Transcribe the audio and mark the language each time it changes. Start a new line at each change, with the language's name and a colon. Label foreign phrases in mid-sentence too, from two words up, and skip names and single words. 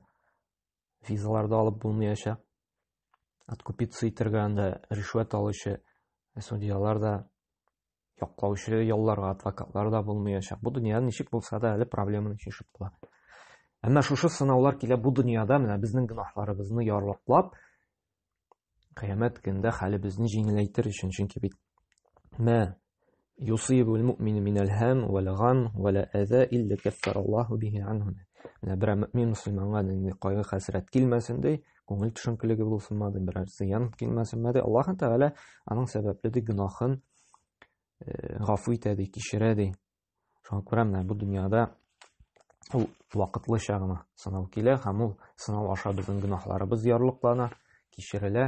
Tatar: Визаларда алып булмаячак. Откупиться итәргә анда ришвәт алучы судьялар да, яклаучы ялларга адвокатлар да булмаячак. Бу дөньяда ничек булса да әле проблеманы чишеп була. Әмма шушы сынаулар килә бу дөньяда, менә безнең гөнаһларыбызны ярлыклап, кыямәт көндә хәлебезне җиңеләйтер өчен. Чөнки бит
Arabic: ما يصيب المؤمن من الهم والغم ولا أذى إلا كفر الله به عنه.
Tatar: Менә бер мөэмин мөселманга кайгы хәсрәт килмәсен ди, күңел төшенкелеге булсынмы ди, берәр зыян килмәсенме ди, Аллаһ Тәала аның сәбәпле ди гөнаһын гафу итә ди, кичерә ди. Шуңа күрә менә бу дөньяда ул вакытлыча гына сынау килә, һәм ул сынау аша безнең гөнаһларыбыз ярлыклана, кичерелә.